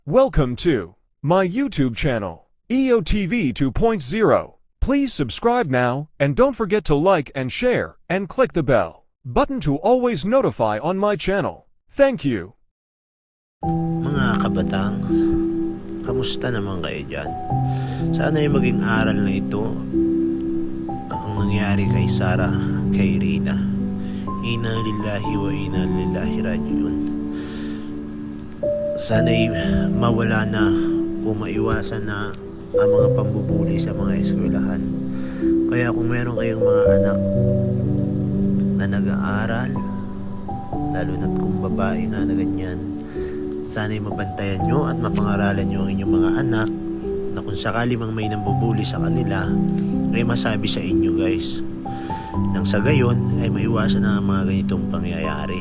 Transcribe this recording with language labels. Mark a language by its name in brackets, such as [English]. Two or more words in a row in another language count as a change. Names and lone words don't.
[English] Welcome to my YouTube channel, EOTV 2.0. Please subscribe now and don't forget to like and share and click the bell button to always notify on my channel. Thank you. [Filipino] Mga kabatang, kamusta naman kayo dyan? Sana ay maging aral na ito ang nangyari kay Sarah, kay Rina. [Arabic] إنا لله وإنا لله راجعون. [Filipino] Sana'y mawala na o maiwasan na ang mga pambubuli sa mga eskwelahan. Kaya kung meron kayong mga anak na nag-aaral, lalo na't kung babae nga na ganyan, sana'y mabantayan nyo at mapangaralan nyo ang inyong mga anak na kung sakali mang may nambubuli sa kanila ay masabi sa inyo, guys, nang sa gayon ay maiwasan na ang mga ganitong pangyayari.